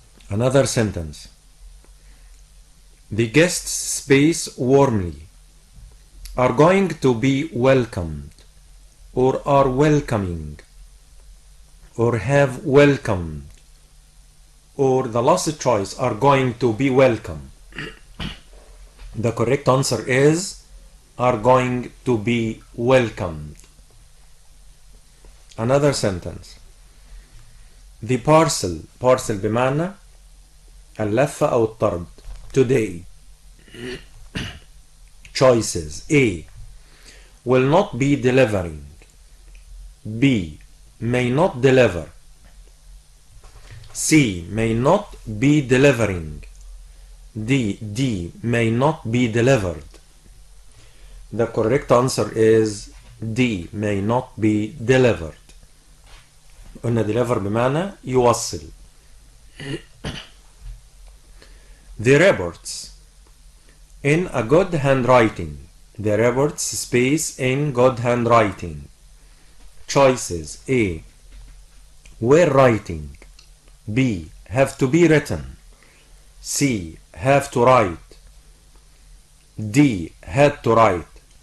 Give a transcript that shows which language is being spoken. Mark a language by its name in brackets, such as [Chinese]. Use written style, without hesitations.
[English] Another sentence. The guests space warmly, are going to be welcomed, or are welcoming, or have welcomed, or the last choice are going to be welcome. The correct answer is are going to be welcomed. Another sentence. [Arabic] The parcel بمعنى اللفة أو الطرد. [English] Today. Choices: A. Will not be delivering, B. May not deliver, C. May not be delivering, D. May not be delivered. The correct answer is D. May not be delivered. [Arabic] قلنا deliver بمعنى يوصل. [English] The reports in a good handwriting. The reports space in good handwriting. Choices: A. Were writing, B. Have to be written, C. Have to write, D. Had to write.